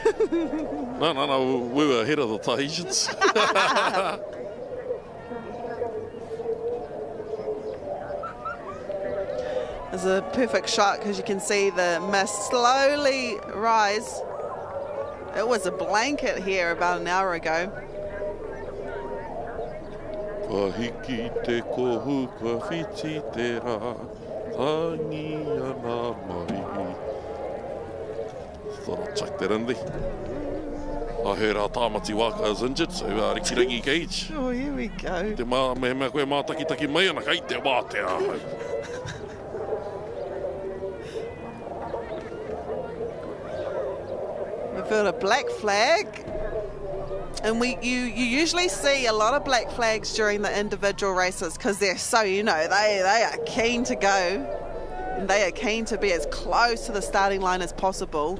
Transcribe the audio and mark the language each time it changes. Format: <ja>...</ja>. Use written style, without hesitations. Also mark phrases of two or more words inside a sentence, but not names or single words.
<en>No, we were ahead of the Tahitians. It's a perfect shot because you can see the mist slowly rise. It was a blanket here about an hour ago.</en> <mi>Kahiki te kohu ka whiti te rā, tangi ana mai.</mi> <en>Thought I'd chuck that in there. I heard our tāmati Waka is injured, so</en> <mi>riki rangi</mi> <en>cage. Oh, here we go.</en> <mi>Te mea koe mātaki mai ana kei te wātea.</mi> <en>We've got a black flag, and you usually see a lot of black flags during the individual races because they're so, they are keen to go, and they are keen to be as close to the starting line as possible.</en>